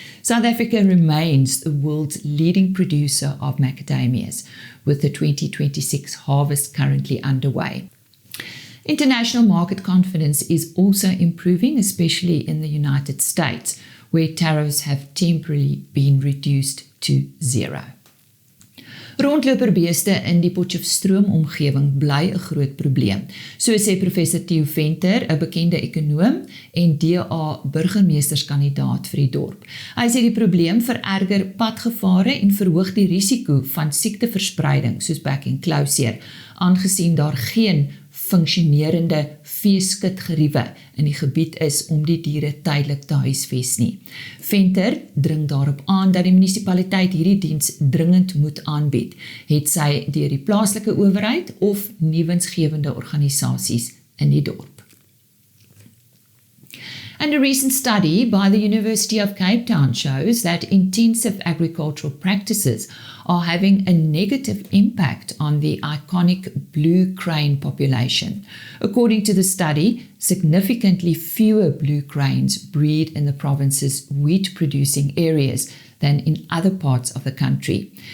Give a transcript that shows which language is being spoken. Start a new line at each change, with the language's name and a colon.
English: South Africa remains the world's leading producer of macadamias, with the 2026 harvest currently underway. International market confidence is also improving, especially in the United States, where tariffs have temporarily been reduced to zero.
Afrikaans: Rondloperbeeste in die Potchefstroom-omgewing bly 'n groot probleem, so sê professor Theo Venter, 'n bekende ekonoom en DA burgemeesterskandidaat vir die dorp. Hy sê die probleem vererger padgevare en verhoog die risiko van siekteverspreiding soos back enclosure, aangesien daar geen funksionerende veeskudgeriewe in die gebied is om die diere tydelik te huisves nie. Venter dring daarop aan dat die munisipaliteit hierdie diens dringend moet aanbied, het sy deur die plaaslike owerheid of nuwensgewende organisasies in die dorp.
English: And a recent study by the University of Cape Town shows that intensive agricultural practices are having a negative impact on the iconic blue crane population. According to the study, significantly fewer blue cranes breed in the province's wheat-producing areas than in other parts of the country.